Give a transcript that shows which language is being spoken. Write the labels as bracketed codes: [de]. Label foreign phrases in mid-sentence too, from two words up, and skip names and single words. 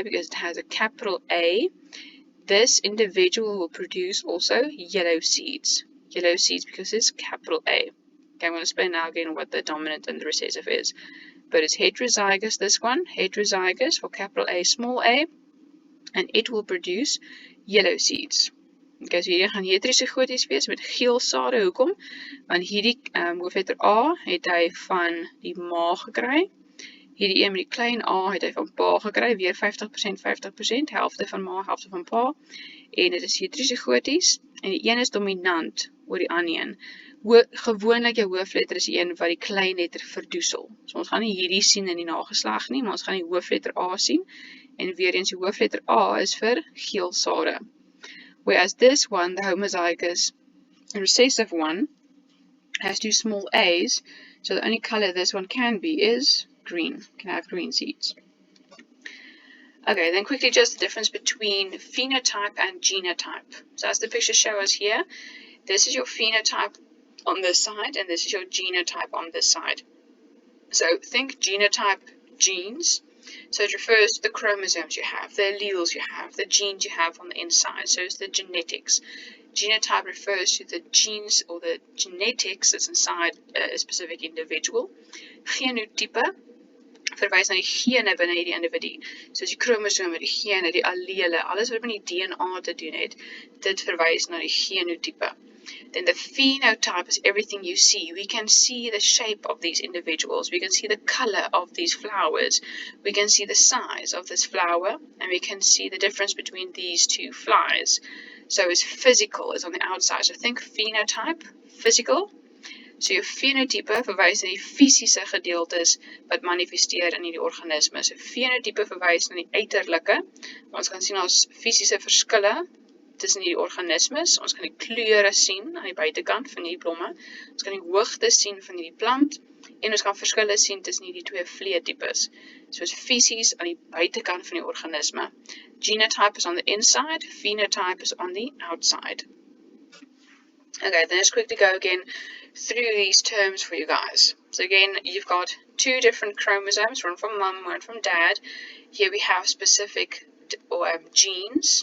[en] Because it has a capital A. This individual will produce also yellow seeds. Yellow seeds because it's capital A. Okay, I'm going to explain now again what the dominant and the recessive is. But it's heterozygous, this one, heterozygous for capital A, small a, and it will produce yellow seeds. [af] Okay, so hierdie gaan heterozygoties wees met geel sade. Hoekom? Want hierdie hoofletter A het hy van die ma gekry. Hierdie een met die klein a het hy van pa gekry, weer 50%, 50%, helfte van ma, helfte van pa. En dit is heterozygoties, en die een is dominant oor die ander een. Gewoonlik jou hoofletter is die een wat die klein letter verdoesel. So ons gaan nie hierdie sien in die nageslag nie, maar ons gaan die hoofletter A sien. En weer eens die hoofletter A is vir geel sade. [en] Whereas this one, the homozygous recessive one, has 2 small a's, so the only color this one can be is green, can have green seeds. Okay, then quickly just the difference between phenotype and genotype. So as the pictures show us here, this is your phenotype on this side, and this is your genotype on this side. So think genotype genes. So it refers to the chromosomes you have, the alleles you have, the genes you have on the inside. So it's the genetics. Genotype refers to the genes or the genetics that's inside a specific individual. [af] Genotype verwys na die gene binne die individu. Soos die chromosome, die gene, die allele, alles wat met die DNA te doen het, dit verwys na die genotype. [en] Then the phenotype is everything you see. We can see the shape of these individuals. We can see the color of these flowers. We can see the size of this flower, and we can see the difference between these two flowers. So it's physical, it's on the outside. So think phenotype, physical. [af] So jou fenotype verwys na die fisiese gedeeltes wat manifesteer in die organisme. So fenotype verwys na die uiterlike. Ons kan sien ons fisiese verskille tussen die organismes. Ons kan die kleure sien aan die buitekant van die blomme. Ons kan die hoogte sien van die plant en ons kan verskille sien tussen die twee vleetipes. Soos fisies aan die buitekant van die organisme. [en] Genotype is on the inside, phenotype is on the outside. Okay, then let's quickly go again through these terms for you guys. So again, you've got two different chromosomes, one from mum, one from dad. Here we have specific genes.